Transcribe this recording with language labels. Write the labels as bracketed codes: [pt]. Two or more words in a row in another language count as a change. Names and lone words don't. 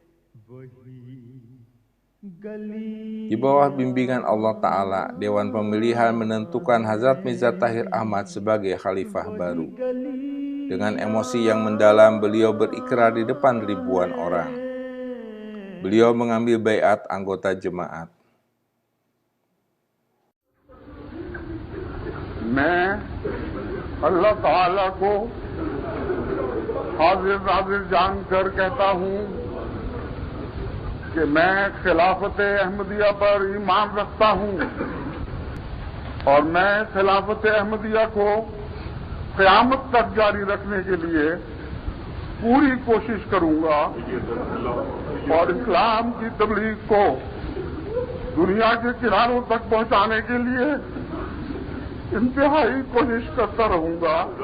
[id] Di bawah bimbingan Allah Ta'ala, Dewan Pemilihan menentukan Hazrat Mirza Tahir Ahmad sebagai khalifah baru. Dengan emosi yang mendalam, beliau berikrar di depan ribuan orang. Beliau mengambil baiat anggota jemaat. [hi] मैं अल्लाह ताला को हाजिर नाजिर जानकर कहता हूँ कि मैं खिलाफत अहमदिया पर ईमान रखता हूँ और मैं खिलाफत अहमदिया को क़यामत तक जारी रखने के लिए पूरी कोशिश करूँगा और इस्लाम की तबलीग को दुनिया के किनारों तक पहुँचाने के लिए इंतहाई कोशिश करता रहूंगा।